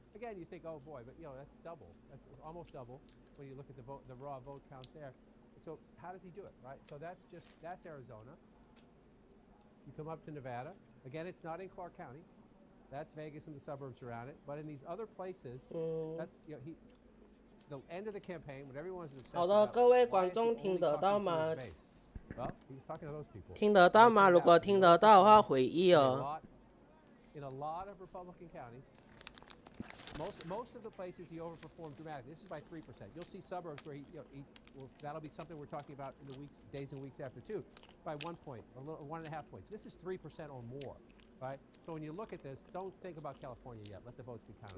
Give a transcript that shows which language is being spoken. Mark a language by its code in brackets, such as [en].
[en] Again, you think, oh boy, but that's double. That's almost double when you look at the raw vote count there. So how does he do it, right? So that's Arizona. You come up to Nevada. Again, it's not in Clark County. That's Vegas and the suburbs around it. But in these other places, that's the end of the campaign when everyone's obsessed [zh] 好的，各位观众听得到吗？ [en] Well, he's talking to those people. [zh] 听得到吗？如果听得到的话，回忆哦。 [en] In a lot of Republican counties, most of the places he overperformed dramatically. This is by 3%. You'll see suburbs where that'll be something we're talking about in the days and weeks after too, by 1 point, or 1.5 points. This is 3% or more, right? So when you look at this, don't think about California yet. Let the votes be counted.